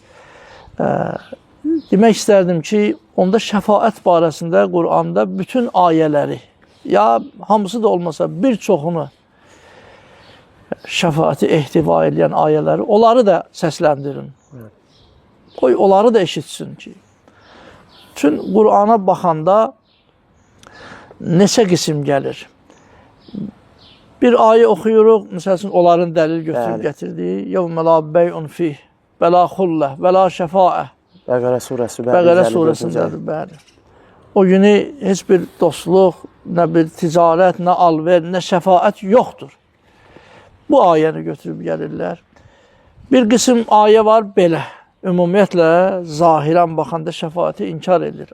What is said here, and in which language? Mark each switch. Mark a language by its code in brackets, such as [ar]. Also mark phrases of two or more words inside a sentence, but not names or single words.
[az] Demək istərdim ki, onda şəfaət barəsində Quranda bütün ayələri, ya hamısı da olmasa bir çoxunu şəfaəti ehtiva edən ayələri, onları da səsləndirin. Qoy, onları da eşitsin ki. Bütün Qurana baxanda neçə qism gəlir? Bir ayə oxuyuruq, məsələn, onların dəlil götürüb gətirdiyi [ar] يَوْمَ لَا بَيْءٌ فِيهِ وَلَا خُلَّةٌ وَلَا شَفَاءَةٌ [az] Bəqərə surəsi Bəqərə surəsindədir, bəli. O günü heç bir dostluq, nə bir ticarət, nə alver, nə şəfaət yoxdur. Bu ayəni götürüb gəlirlər. Bir qism ayə var belə. Ümumiyyətlə, zahirən baxanda şəfaəti inkar edilir.